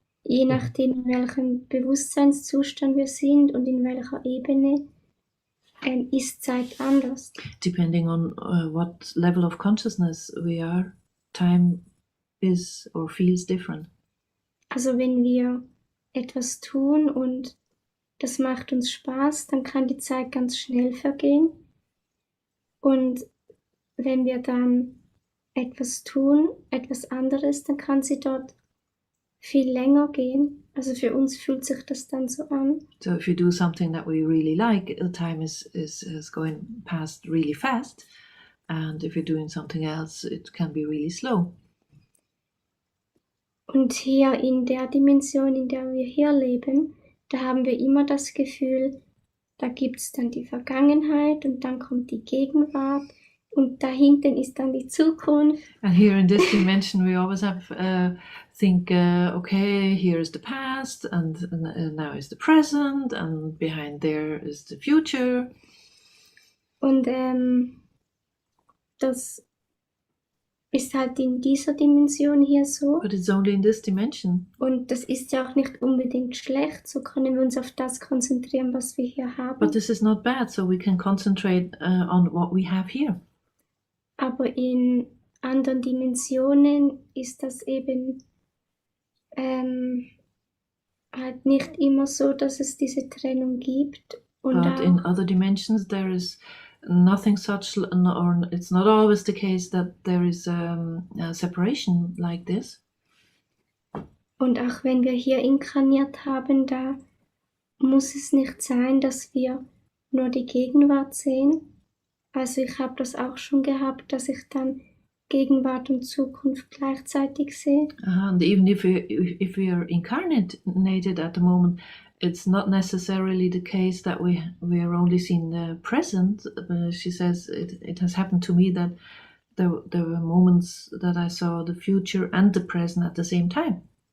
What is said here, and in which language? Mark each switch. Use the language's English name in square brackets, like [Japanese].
[German] Je nachdem, in welchem Bewusstseinszustand wir sind und in welcher Ebene, ist Zeit anders. [English] Depending on what level of consciousness we are, time is or feels different. [German] Also wenn wir etwas tun und das macht uns Spaß, dann kann die Zeit ganz schnell vergehen. Und wenn wir dann etwas tun, etwas anderes, dann kann sie dort viel länger gehen. Also für uns fühlt sich das dann so an. [English] So if you do something that we really like, the time is going past really fast. And if you're doing something else, it can be really slow. [German] Und hier in der Dimension, in der wir hier leben, da haben wir immer das Gefühl, da gibt es dann die Vergangenheit und dann kommt die Gegenwart und da hinten ist dann die Zukunft. [English] And here in this dimension we always have think, okay, here is the past and now is the present and behind there is the future. [German] Und das ist halt in dieser Dimension hier so. [English] But it's only in this dimension. [German] Und das ist ja auch nicht unbedingt schlecht, so können wir uns auf das konzentrieren, was wir hier haben. [English] But this is not bad, so we can concentrate on what we have here. [German] Aber in anderen Dimensionen ist das eben halt nicht immer so, dass es diese Trennung gibt. Und [English] But in other dimensions there is nothing such, or it's not always the case that there is a separation like this. [German] Und auch wenn wir hier inkarniert haben, da muss es nicht sein, dass wir nur die Gegenwart sehen. Also ich habe das auch schon gehabt, dass ich dann Gegenwart und Zukunft gleichzeitig sehe. [English] And even if we are incarnated at the moment, it's not necessarily the case that we are only seeing the present. She says it has happened to me that there were moments that I saw the future and the present at the same time.